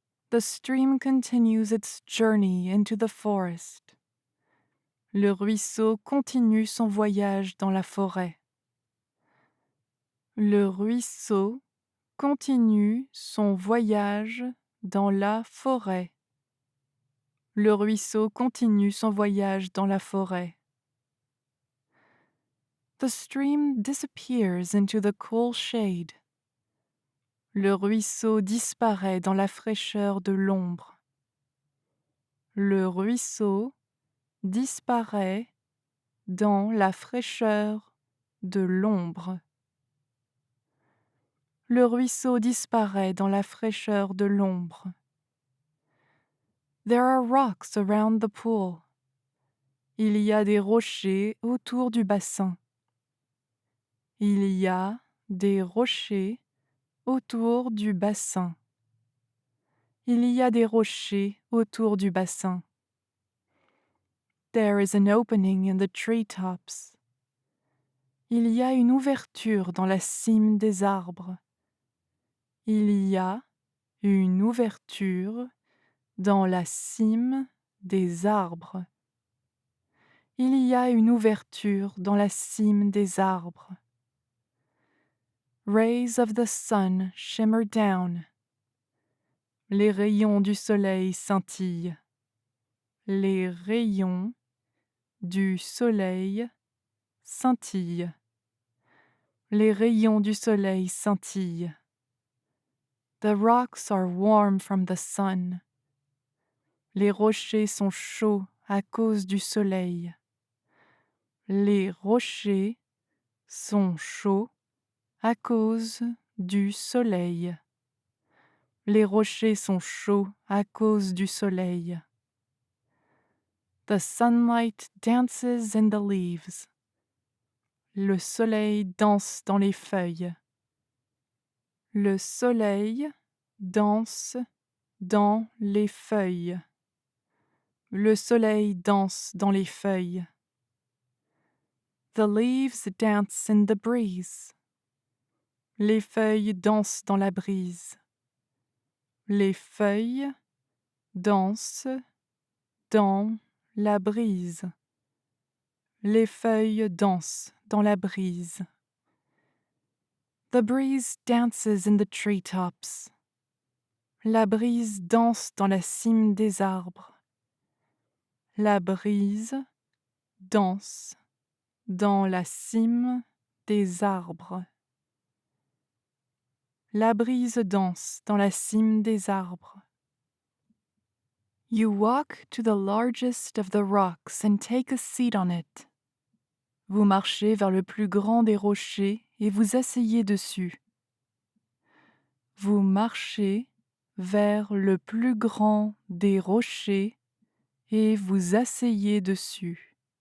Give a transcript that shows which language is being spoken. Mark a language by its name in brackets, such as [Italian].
[English] The stream continues its journey into the forest. [French] Le ruisseau continue son voyage dans la forêt. Le ruisseau continue son voyage dans la forêt. Le ruisseau continue son voyage dans la forêt. [English] The stream disappears into the cool shade. [French] Le ruisseau disparaît dans la fraîcheur de l'ombre. Le ruisseau disparaît dans la fraîcheur de l'ombre. Le ruisseau disparaît dans la fraîcheur de l'ombre. [English] There are rocks around the pool. [French] Il y a des rochers autour du bassin. Il y a des rochers autour du bassin. Il y a des rochers autour du bassin. [English] There is an opening in the treetops. [French] Il y a une ouverture dans la cime des arbres. Il y a une ouverture dans la cime des arbres. Il y a une ouverture dans la cime des arbres. [English] Rays of the sun shimmer down. [French] Les rayons du soleil scintillent. Les rayons du soleil scintillent. Les rayons du soleil scintillent. [English] The rocks are warm from the sun. [French] Les rochers sont chauds à cause du soleil. Les rochers sont chauds à cause du soleil. Les rochers sont chauds à cause du soleil. [English] The sunlight dances in the leaves. [French] Le soleil danse dans les feuilles. Le soleil danse dans les feuilles. Le soleil danse dans les feuilles. [English] The leaves dance in the breeze. [French] Les feuilles dansent dans la brise. Les feuilles dansent dans la brise. Les feuilles dansent dans la brise. [English] The breeze dances in the treetops. [French] La brise danse dans la cime des arbres. La brise danse dans la cime des arbres. La brise danse dans la cime des arbres. [English] You walk to the largest of the rocks and take a seat on it. [French] Vous marchez vers le plus grand des rochers et vous asseyez dessus. Vous marchez vers le plus grand des rochers et vous asseyez dessus.